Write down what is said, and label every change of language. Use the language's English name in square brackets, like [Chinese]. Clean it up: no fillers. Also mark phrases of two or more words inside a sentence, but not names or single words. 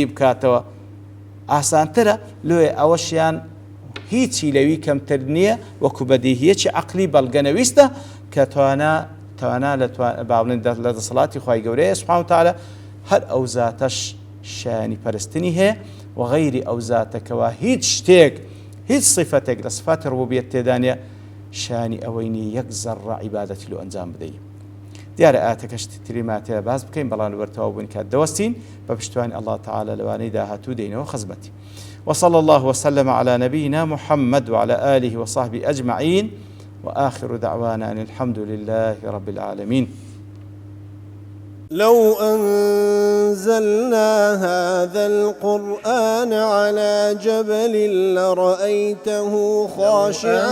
[Central Kurdish] بکاتەوە ئاسانترە لێ ئەوەشیان هیچی لەوی کەمتر نییە وەکو بەدیهیەکی عەقلی بەڵگەنەویستە کە توانا باڵێن لە دەسەڵاتی خوای گەورەیە [Arabic] سوبحانەهو وتەعالە [Central Kurdish] هەر ئەو زاتەش شانی پەرستنی هەیە و غەیری ئەو زاتەکەوە هیچ شتێک هیچ صفەتێک لە صفاتی ڕوبوبیەت تێدا نیە شانی ئەوەی نیە یەک زەڕە عیبادەتی لێ ئەنجام بدەین. دیارە ئاەتەکەش تری ماتەیە باز بکەین بەڵام وەرتەوە بوون کات دەوەستین بە پشتیوانی الله تعالى لەوانەی داهاتوو دێنەوە خزمەتی. [Arabic] وصلى الله وسلم على نبينا محمد وعلى آله وصحبه أجمعين وآخر دعوانا أن الحمد لله رب العالمين. لو أنزلنا هذا القرآن على جبل لرأيته خاشعا